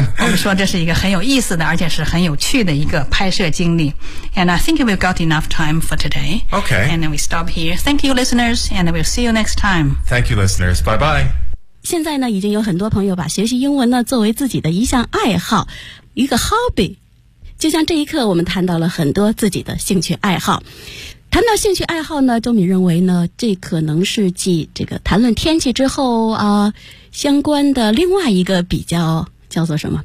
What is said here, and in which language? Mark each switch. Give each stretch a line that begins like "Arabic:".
Chinese: 我们说这是一个很有意思的而且是很有趣的一个拍摄经历。
English: And I think we've got enough time for today. Okay. And then we stop here. Thank you, listeners, and we'll see you next time. Thank you, listeners. Bye-bye.
Chinese: 现在呢已经有很多朋友把学习英文呢作为自己的一项爱好，一个 hobby。就像这一刻我们谈到了很多自己的兴趣爱好。谈到兴趣爱好呢，周敏认为呢，这可能是继这个谈论天气之后啊，相关的另外一个比较叫做什么？